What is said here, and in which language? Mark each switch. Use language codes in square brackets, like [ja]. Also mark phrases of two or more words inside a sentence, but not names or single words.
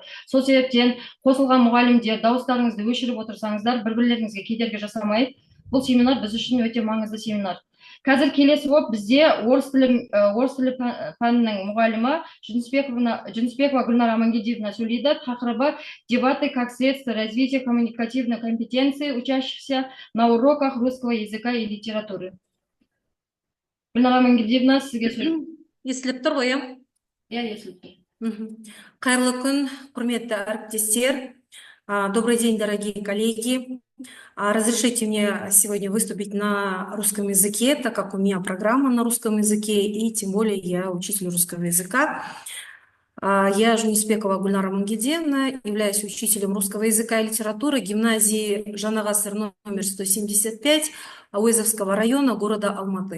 [kk] Сол себептен қосылған мұғалімдер дауыстарыңызды өшіріп отырсаңыздар, бір-бірлеріңізге кедергі жасамай, бұл семинар біз үшін өте маңызды семинар. Қазір келесі болып бізде орыс тілі пәнінің мұғалімі Жүнісбекова Гүлнар Амангелдиевна сөйлейді. [ru] Тақырыбы дебаты как средство развития коммуникативной компетенции учащихся на уроках русского языка и литературы. [kk] Гүлнар Амангелдиевна, сізге сөйлейді. Естіліп тұр ғой, Иә, естіліп тұр. Қайырлы күн, құрметті әріптестер. [ru] Добрый день, дорогие коллеги. Разрешите мне сегодня выступить на русском языке, так как у меня программа на русском языке, и тем более я учитель русского языка. Я Жунисбекова Гульнара Мангидевна, являюсь учителем русского языка и литературы гимназии Жанагасыр номер 175 Ауэзовского района города Алматы.